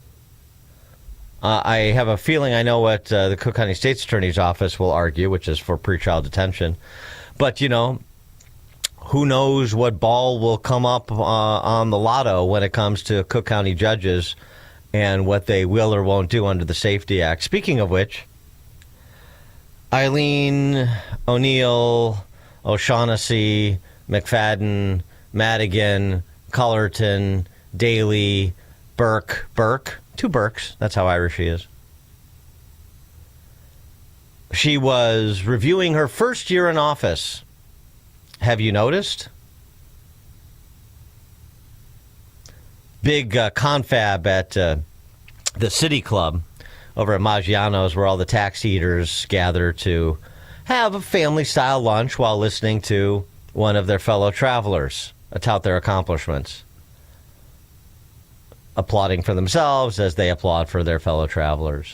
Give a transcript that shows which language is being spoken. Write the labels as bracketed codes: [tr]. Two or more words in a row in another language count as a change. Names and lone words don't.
[en] I have a feeling I know what the Cook County State's Attorney's Office will argue, which is for pretrial detention. But, you know, who knows what ball will come up on the lotto when it comes to Cook County judges and what they will or won't do under the Safety Act. Speaking of which, Eileen, O'Neill, O'Shaughnessy, McFadden, Madigan, Cullerton, Daly, Burke, 2 Burkes, that's how Irish she is. She was reviewing her first year in office. Have you noticed? Big confab at the City Club over at Maggiano's, where all the tax eaters gather to have a family-style lunch while listening to one of their fellow travelers tout their accomplishments, applauding for themselves as they applaud for their fellow travelers.